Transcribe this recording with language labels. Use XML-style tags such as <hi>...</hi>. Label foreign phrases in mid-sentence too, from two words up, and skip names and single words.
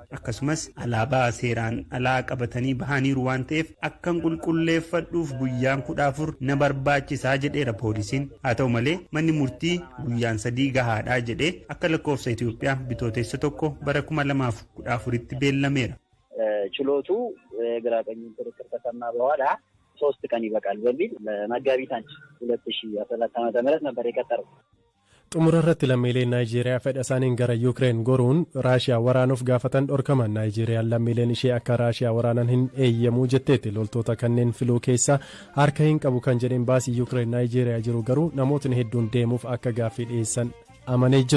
<om>akkasumas alaabaa seeraan alaa qabatanii bahaniiru waan ta'eef akkan qulqulleeffadhuuf guyyaan 14 na barbaachisaa jedheera poolisiin. haa ta'u malee manni murtii guyyaan 3 gahaadhaa jedhee akka lakkoofsa Itoophiyaa bitootessa 1 bara 2014tti beellameera.</om> <am>ችሎቱ ግራ ቀኝ ክርክር ከተሰማ በኋላ 3 ቀን ይበቃል በሚል መጋቢት 2014 ዓ.ም ነበር የቀጠረው።</am> <om>xumura irratti lammiileen Naayijeeriyaa fedha isaaniin gara Yuukireen goruun Raashiyaa waraanuuf gaafatan dhorkaman. Naayijeeriyaan lammiileen ishee akka Raashiyaa waraanan hin eeyyamuu jetteetti. loltoota kanneen filuu keessaa harka hin qabu kan jedheen baasii Yuukireen Naayijeeriyaa jiru garuu namootni hedduun deemuuf akka gaaffii dhiyeessan amanee jira.</om>